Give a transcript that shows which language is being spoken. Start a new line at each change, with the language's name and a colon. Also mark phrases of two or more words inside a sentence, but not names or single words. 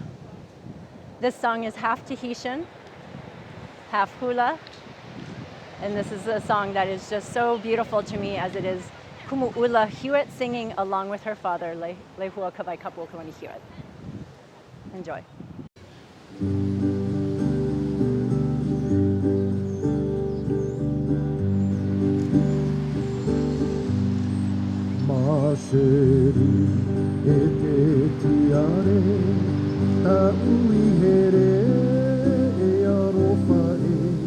English: This song is half Tahitian, half hula, and this is a song that is just so beautiful to me as it is Kumu'ula Hewitt singing along with her father, Lehua Kawai Kapua Hewitt. Enjoy.
Tahitian: Masheri e te tiare, ta ui here e arofa e.